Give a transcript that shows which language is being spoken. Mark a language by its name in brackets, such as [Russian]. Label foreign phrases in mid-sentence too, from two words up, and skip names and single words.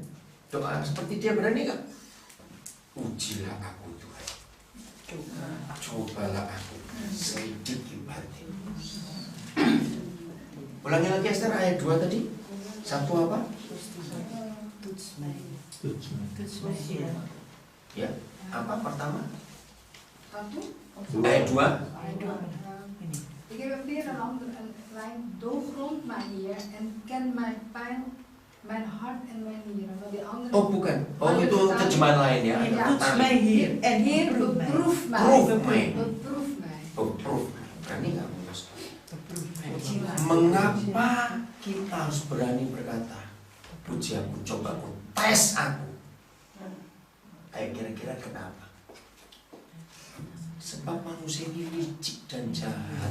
[Indonesian] Doa seperti dia berani nggak? Ujilah aku Tuhan, cobalah aku, selidiki batin. Ulangi lagi Esther ayat 2 tadi. 1 apa? Ya, apa pertama? Ayat 2. [Dutch] Ik heb weer een andere lijn. Doorgrond mijn Heer en ken mijn pijn, mijn hart en mijn nieren. Maar die andere. [Indonesian] Oh bukan. Oh itu terjemahan lain ya. Ja. [Dutch] Toets mij hier en Heer, beproef mij. beproef mij. Proef mij. Beproef mij. [Indonesian] Oh, proof. Berani nggak Mas? Mengapa kita harus berani berkata, puji aku, coba aku, tes aku? Kayak kira-kira kenapa? Sebab manusia ini licik dan jahat.